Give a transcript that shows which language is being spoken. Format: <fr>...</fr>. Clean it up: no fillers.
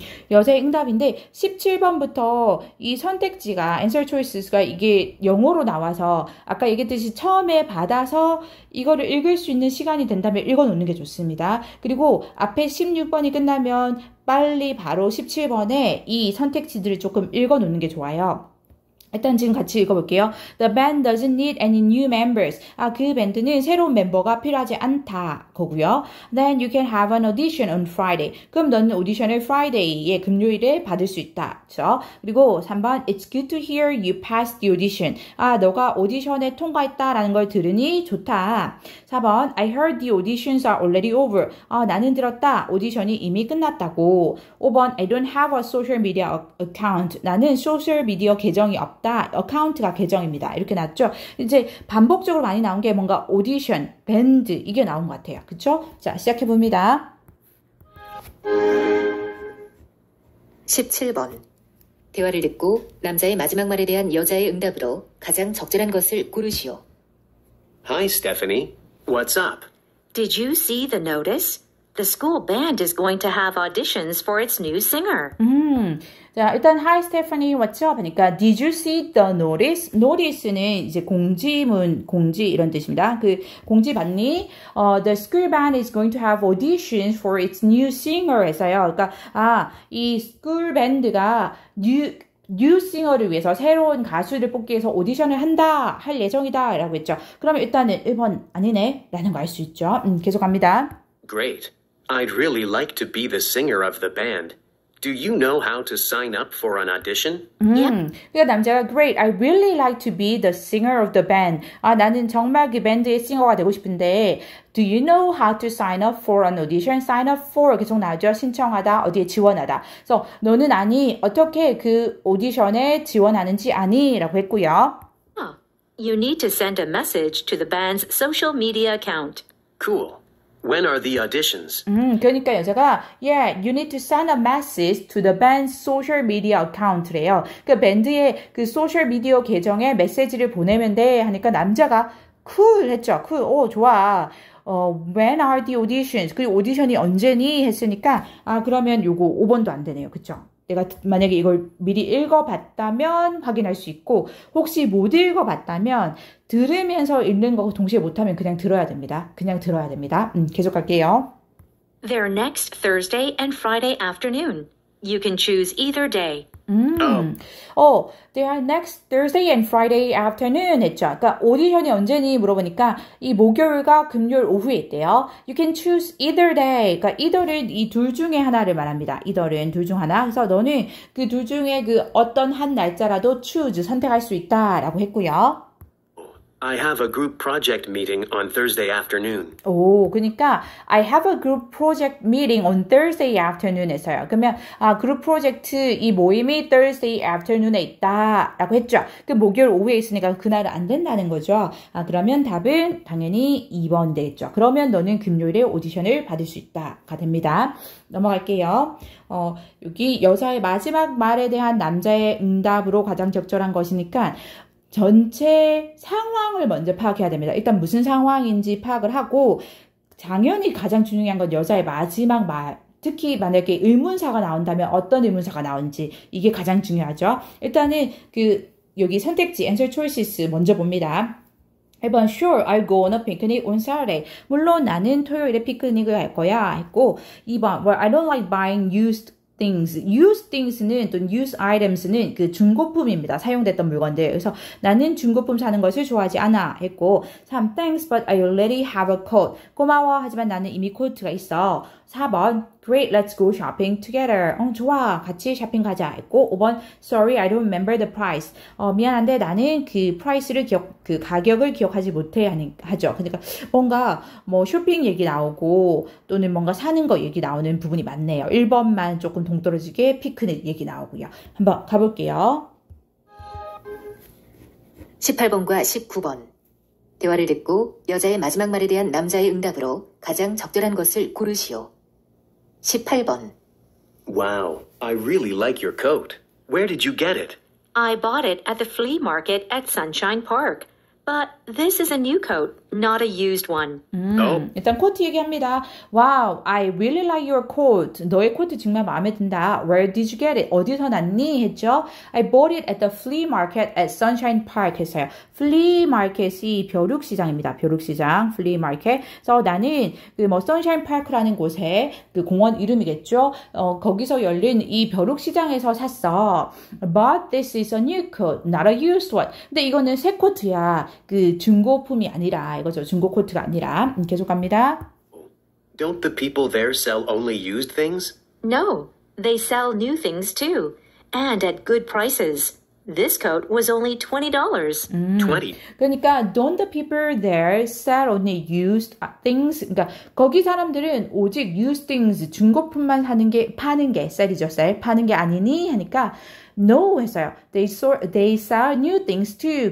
<ko>여자의 응답인데 17번부터 이 선택지가</ko> <en>answer choices</en> <ko>가 이게 영어로 나와서 아까 얘기했듯이 처음에 받아서 이거를 읽을 수 있는 시간이 된다면 읽어놓는 게 좋습니다. 그리고 앞에 16번이 끝나면 빨리 바로 17번에 이 선택지들을 조금 읽어놓는 게 좋아요. 일단 지금 같이 읽어볼게요.</ko> <en>The band doesn't need any new members.</en> <ko>그 밴드는 새로운 멤버가 필요하지 않다. 거고요.</ko> <en>Then you can have an audition on Friday.</en> <ko>그럼 너는 오디션을 Friday에 금요일에 받을 수 있다. 그렇죠?</ko> <en>그리고 3번 It's good to hear you passed the audition.</en> <ko>너가 오디션에 통과했다라는 걸 들으니 좋다.</ko> <en>4번 I heard the auditions are already over.</en> <ko>나는 들었다. 오디션이 이미 끝났다고.</ko> <en>5번 I don't have a social media account.</en> <ko>나는 소셜미디어 계정이 없다. 어카운트가 계정입니다. 이렇게 나왔죠. 이제 반복적으로 많이 나온 게 뭔가 오디션, 밴드 이게 나온 것 같아요. 그쵸? 자, 시작해봅니다. 17번. 대화를 듣고 남자의 마지막 말에 대한 여자의 응답으로 가장 적절한 것을 고르시오.</ko> <en>Hi, Stephanie. What's up? Did you see the notice? The school band is going to have auditions for its new singer.</en> <ko>자, 일단</ko> <en>Hi Stephanie, what's up?</en> <ko>하니까</ko> <en>Did you see the notice?</en> <ko>Notice는 이제 공지문, 공지 이런 뜻입니다. 그 공지 봤니?</ko> <en>The school band is going to have auditions for its new singer</en> <ko>했어요. 그러니까 이 school band가 뉴 싱어를 위해서 새로운 가수를 뽑기 위해서 오디션을 할 예정이다 라고 했죠. 그러면 일단은 1번 아니네 라는 거 알 수 있죠. 계속 갑니다.</ko> <en>Great. I'd really like to be the singer of the band. Do you know how to sign up for an audition?</en> <ko>그러니까 남자가</ko> <en>Great, I really like to be the singer of the band.</en> <ko>나는 정말 그 밴드의 싱어가 되고 싶은데</ko> <en>Do you know how to sign up for an audition?</en> <ko>Sign up for 계속 나오죠. 신청하다, 어디에 지원하다. 그래서 너는 아니, 어떻게 그 오디션에 지원하는지 아니? 라고 했고요.</ko> <en>You need to send a message to the band's social media account. Cool. When are the auditions?</en> <ko>그러니까 여자가</ko> <en>Yeah, you need to send a message to the band's social media account래요.</en> <ko>그 밴드의 그 소셜 미디어 계정에 메시지를 보내면 돼 하니까 남자가 cool 했죠.</ko> <en>cool.</en> <ko>좋아.</ko> <en>When are the auditions?</en> <ko>그 오디션이 언제니? 했으니까 그러면 요거 5번도 안 되네요. 그쵸? 내가 만약에 이걸 미리 읽어봤다면 확인할 수 있고 혹시 못 읽어봤다면 들으면서 읽는 거 동시에 못하면 그냥 들어야 됩니다. 그냥 들어야 됩니다. 계속 갈게요.</ko> <en>They're next Thursday and Friday afternoon. You can choose either day. They are next Thursday and Friday afternoon</en> <ko>했죠. 그러니까 오디션이 언제니 물어보니까 이 목요일과 금요일 오후에 있대요.</ko> <en>You can choose either day.</en> <ko>그러니까 either는 이 둘 중에 하나를 말합니다. either는 둘 중 하나. 그래서 너는 그 둘 중에 그 어떤 한 날짜라도 choose 선택할 수 있다라고 했고요.</ko> <en>I have a group project meeting on Thursday afternoon.</en> <ko>그러니까</ko> <en>I have a group project meeting on Thursday afternoon</en> <ko>했어요. 그러면 그룹 프로젝트 이 모임이 Thursday afternoon에 있다라고 했죠. 그 목요일 오후에 있으니까 그날은 안 된다는 거죠. 그러면 답은 당연히 2번 되겠죠. 그러면 너는 금요일에 오디션을 받을 수 있다가 됩니다. 넘어갈게요. 여기 여자의 마지막 말에 대한 남자의 응답으로 가장 적절한 것이니까 전체 상황을 먼저 파악해야 됩니다. 일단 무슨 상황인지 파악을 하고 당연히 가장 중요한 건 여자의 마지막 말. 특히 만약에 의문사가 나온다면 어떤 의문사가 나온지 이게 가장 중요하죠. 일단은 여기 선택지 answer choices 먼저 봅니다.</ko> <en>1번 Sure, I'll go on a picnic on Saturday.</en> <ko>물론 나는 토요일에 피크닉을 갈 거야 했고 2번</ko> <en>Well, I don't like buying used used things</en> <ko>는 또</ko> <en>used items</en> <ko>는 그 중고품입니다. 사용됐던 물건들. 그래서 나는 중고품 사는 것을 좋아하지 않아 했고 3.</ko> <en>Thanks, but I already have a coat.</en> <ko>고마워 하지만 나는 이미 코트가 있어.</ko> <en>4번 Great, let's go shopping together.</en> <ko>좋아, 같이 쇼핑 가자 했고 5번</ko> <en>Sorry, I don't remember the price.</en> <ko>미안한데 나는 그 price를 그 가격을 기억하지 못해 하죠. 그러니까 뭔가 뭐 쇼핑 얘기 나오고 또는 뭔가 사는 거 얘기 나오는 부분이 많네요. 1번만 조금 동떨어지게 피크닉 얘기 나오고요. 한번 가볼게요. 18번과 19번. 대화를 듣고 여자의 마지막 말에 대한 남자의 응답으로 가장 적절한 것을 고르시오. 18번.</ko> <en>Wow, I really like your coat. Where did you get it? I bought it at the flea market at Sunshine Park. But this is a new coat, not a used one.</en> <ko>일단 코트 얘기합니다.</ko> <en>Wow, I really like your coat.</en> <ko>너의 코트 정말 마음에 든다.</ko> <en>Where did you get it?</en> <ko>어디서 났니? 했죠.</ko> <en>I bought it at the flea market at Sunshine Park</en> <ko>했어요. flea market이 벼룩시장입니다. 벼룩시장, flea market. 그래서 나는 그 뭐 Sunshine Park라는 곳에 그 공원 이름이겠죠. 거기서 열린 이 벼룩시장에서 샀어.</ko> <en>But this is a new coat, not a used one.</en> <ko>근데 이거는 새 코트야. 그 중고품이 아니라 이거죠. 중고 코트가 아니라. 계속 갑니다.</ko> <en>Don't the people there sell only used things? No, they sell new things too. And at good prices. This coat was only $20. 20.</en> <ko>그러니까</ko> <en>don't the people there sell only used things?</en> <ko>그러니까 거기 사람들은 오직 used things 중고품만 파는 게 셀이죠. 셀 파는 게 아니니 하니까 No 했어요.</ko> <en>They sell new things too.</en>